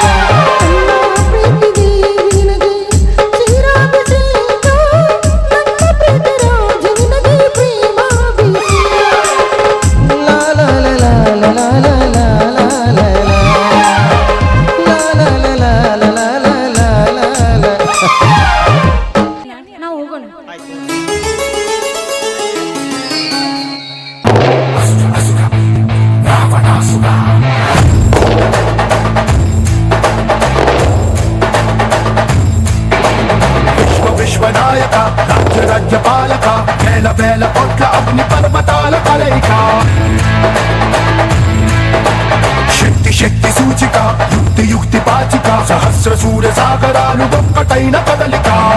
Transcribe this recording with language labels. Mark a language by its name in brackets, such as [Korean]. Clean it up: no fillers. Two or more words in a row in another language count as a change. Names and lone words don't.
[Kannada] ಪ್ರೀತಿ ದೇವಿ ನಿನಗೆ ಚಿರಾಭಿಷೇಕ ನನ್ನ ಪ್ರೀತಿ ರಾಜ ನಿನಗೆ ಪ್ರೇಮಾಭಿಷೇಕ. ಲಾ ಲಾ ಲಾ ಲಾ ಲಾ ಲಾ ಲಾ ಲಾ ಲಾ ಲಾ ಲಾ ಲಾ ಲಾ ಲಾ ಲಾ ಲಾ ಲಾ. ನಾವು ಹೋಗೋಣ. [Telugu] విశ్వనాయక రాజ్య రాజ్యపాలక వేల వేల కోట్ల అగ్ని పర్వతాల కలయిక శక్తి శక్తి సూచిక యుక్తి యుక్తి పాచిక సహస్ర సూర్య సాగరాలు ఒక్కటైన కదలిక.